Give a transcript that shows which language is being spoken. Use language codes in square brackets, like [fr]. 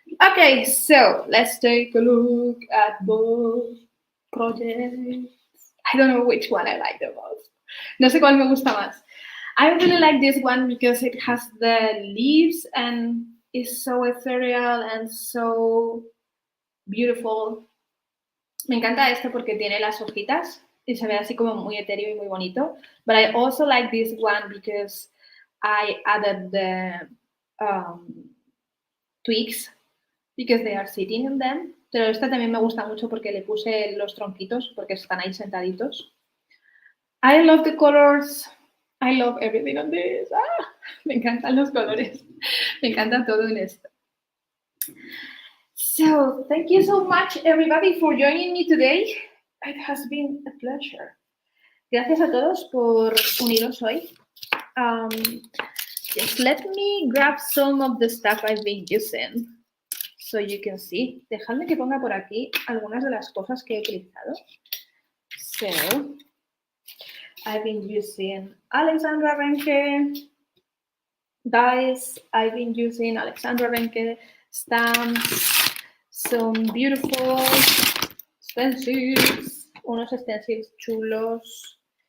[en] Okay, so let's take a look at both projects. I don't know which one I like the most. [es] No sé cuál me gusta más. [en] I really like this one because it has the leaves and is so ethereal and so beautiful. [es] Me encanta este porque tiene las hojitas y se ve así como muy etéreo y muy bonito. [en] But I also like this one because I added the twigs because they are sitting in them. [es] Pero esta también me gusta mucho porque le puse los tronquitos porque están ahí sentaditos. [en] I love the colors. I love everything on this. [es] Me encantan los colores. Me encanta todo en esto. [en] So, thank you so much, everybody, for joining me today. It has been a pleasure. [es] Gracias a todos por uniros hoy. [en] Just let me grab some of the stuff I've been using so you can see. [es] Dejadme que ponga por aquí algunas de las cosas que he utilizado. [en] So, I've been using Alexandra Renke dies. I've been using Alexandra Renke stamps, some beautiful stencils, [es] unos stencils chulos.